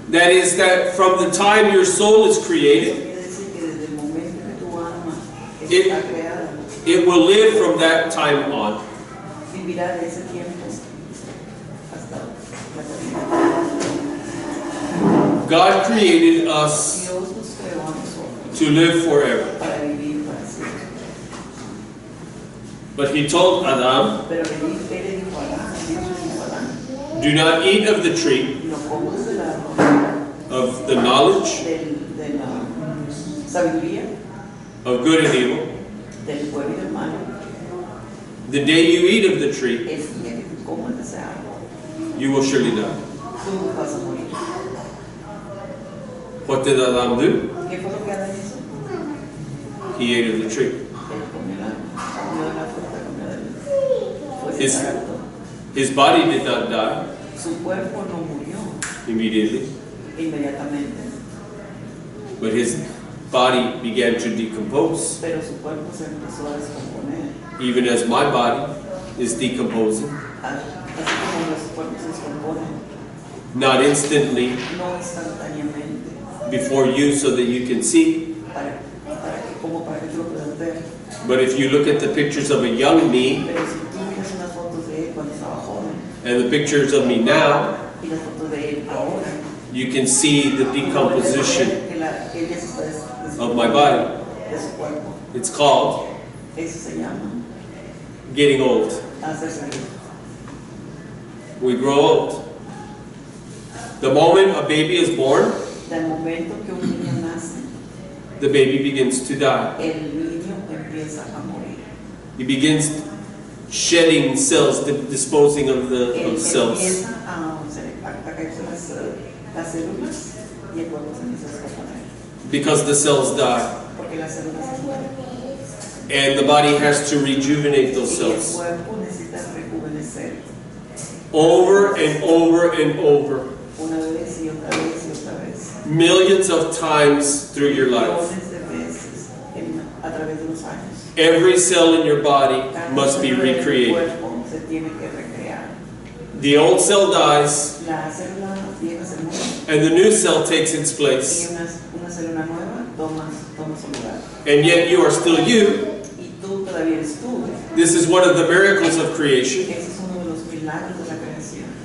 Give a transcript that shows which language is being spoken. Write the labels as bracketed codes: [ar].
[en] That is, that from the time your soul is [es] Eso [en] created, [es] quiere decir que desde el momento que tu alma [en] It- [es] está creada, [en] it will live from that time on. [es] vivirá de ese tiempo hasta la eternidad. [en] God created us [es] Dios nos creó a nosotros [en] to live forever. [es] para vivir para siempre. [en] But he told Adam, [es] Pero él le dijo a Adán, Dios le dijo a Adán, [en] do not eat of the tree [es] no comas del árbol [en] of the knowledge [es] de la sabiduría, [en] of good and evil. [es] del bueno y del malo. [en] The day you eat of the tree, [es] El día que tú comas de ese árbol, [en] you will surely die. [es] tú vas a morir. [en] What did Adam do? [es] ¿Qué fue lo que Adán hizo? [en] He ate of the tree. [es] Él comió de la fruta, comió del fue [en] His- [es] sagrado. [en] His body did not die [es] Su cuerpo no murió [en] immediately, [es] inmediatamente, [en] but his body began to decompose, [es] pero su cuerpo se empezó a descomponer. [en] even as my body is decomposing. [es] Así como los cuerpos se descomponen, [en] Not instantly [es] no instantáneamente, [en] before you so that you can see, [es] para que tú lo puedas ver. [en] but if you look at the pictures of a young me [es] Pero si tú miras unas fotos de él cuando estaba joven [en] and the pictures of me now, [es] y las fotos de él ahora, [en] you can see the decomposition [es] que él ya se está [en] of my body. [es] de su cuerpo. [en] It's called [es] Eso se llama [en] getting old. [es] hacerse viejo. [en] We grow old. The moment a baby is born, [es] Del momento que un niño nace, [en] the baby begins to die. [es] el niño empieza a morir. [en] He begins shedding cells, disposing of [es] Él [en] cells. [es] empieza a caerse las células y el cuerpo se empieza a descomponer. [en] Because the cells die. [es] Porque las células se mueren. [en] And the body has to rejuvenate those [es] Y el [en] cells. [es] cuerpo necesita rejuvenecer [en] Over and over and over. [es] una vez y otra vez y otra vez. [en] Millions of times through your life. [es] Millones de veces a través de los años. [en] Every cell in your body [es] Cada [en] must be [es] célula del [en] recreated. [es] cuerpo se tiene que recrear. [en] The old cell dies, [es] La célula vieja se muere [en] and the new cell takes its [es] y [en] place. [es] una célula nueva toma su lugar. [en] And yet you are still you. [es] Y tú todavía eres tú. [en] This is one of the miracles of creation. [es] Ese es uno de los milagros de la creación.